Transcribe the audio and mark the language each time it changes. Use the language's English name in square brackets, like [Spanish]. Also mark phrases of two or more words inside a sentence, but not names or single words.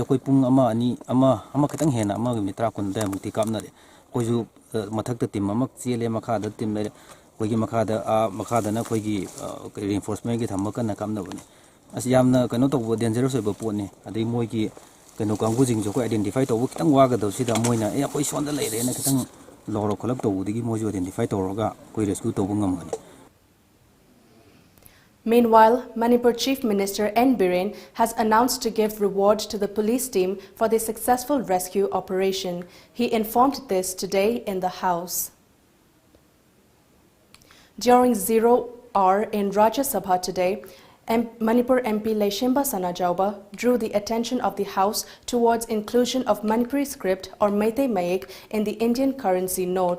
[Manipuri] ꯑꯩꯈꯣꯏ ꯄꯨꯡ ꯑꯃ ꯈꯤꯇꯪ ꯍꯦꯟꯅ ꯑꯃꯒ ꯃꯤꯅꯤꯠ 10 ꯀꯨꯟ ꯑꯗꯨꯋꯥꯏꯃꯨꯛꯇꯤ ꯀꯥꯞꯅꯔꯦ ꯑꯩꯈꯣꯏꯁꯨ ꯃꯊꯛꯇ ꯇꯤꯝ ꯑꯃ ꯆꯦꯜꯂꯦ ꯃꯈꯥꯗ ꯇꯤꯝ ꯂꯩꯔꯦ ꯑꯩꯈꯣꯏꯒꯤ ꯃꯈꯥꯗꯅ ꯑꯩꯈꯣꯏꯒꯤ ꯔꯤꯏꯟꯐꯣꯔꯁꯃꯦꯟꯒꯤ ꯊꯝꯃ ꯀꯟꯅ ꯀꯥꯞꯅꯕꯅꯤ ꯑꯁ ꯌꯥꯝꯅ ꯀꯩꯅꯣ ꯇꯧꯕ ꯗꯦꯟꯖꯔꯁ ꯑꯣꯏꯕ ꯄꯣꯠꯅꯤ ꯑꯗꯩ ꯃꯣꯏꯒꯤ ꯀꯩꯅꯣ ꯀꯥꯡꯕꯨꯁꯤꯡꯁꯨ ꯑꯩꯈꯣꯏ ꯑꯥꯏꯗꯦꯟꯇꯤꯐꯥꯏ ꯇꯧꯕ ꯈꯤꯇꯪ ꯋꯥꯒꯗꯕꯁꯤꯗ ꯃꯣꯏꯅ ꯑꯩꯈꯣꯏ ꯁꯣꯟꯗ ꯂꯩꯔꯦꯅ ꯈꯤꯇꯪ ꯂꯧꯔꯛ ꯈꯣꯠꯂꯛ ꯇꯧꯕꯗꯒꯤ ꯃꯣꯏꯁꯨ ꯑꯥꯏꯗꯦꯟꯇꯤꯐꯥꯏ ꯇꯧꯔꯒ ꯑꯩꯈꯣꯏ ꯔꯦꯁꯀ꯭ꯌꯨ ꯇꯧꯕ ꯉꯝꯒꯅꯤ. [English] Meanwhile, Manipur Chief Minister N. Biren has announced to give reward to the police team for the successful rescue operation. He informed this today in the House. During 0 hour in Rajya Sabha today, Manipur MP Laishemba Sanajauba drew the attention of the House towards inclusion of Manipuri script or Meitei Mayek in the Indian currency note.